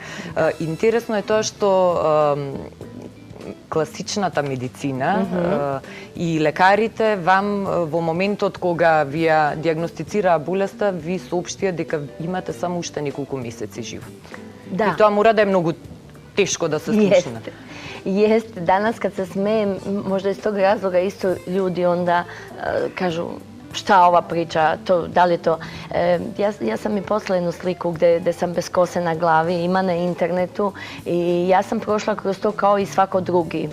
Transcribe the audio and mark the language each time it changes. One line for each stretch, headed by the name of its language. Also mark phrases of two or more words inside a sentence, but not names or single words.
Macedonian: Интересно е тоа што класичната медицина и лекарите вам во моментот кога вие диагностицираа болеста, ви соопштија дека имате само уште неколку месеци живот. Да. И тоа мора да е многу тешко да се слушне.
Serbian: Jeste. Danas kad se smejem, možda iz tog razloga isto ljudi onda kažu šta ova priča, da li je to... Ja sam i poslala jednu sliku gde sam bez kose na glavi, ima na internetu i ja sam prošla kroz to kao i svako drugi.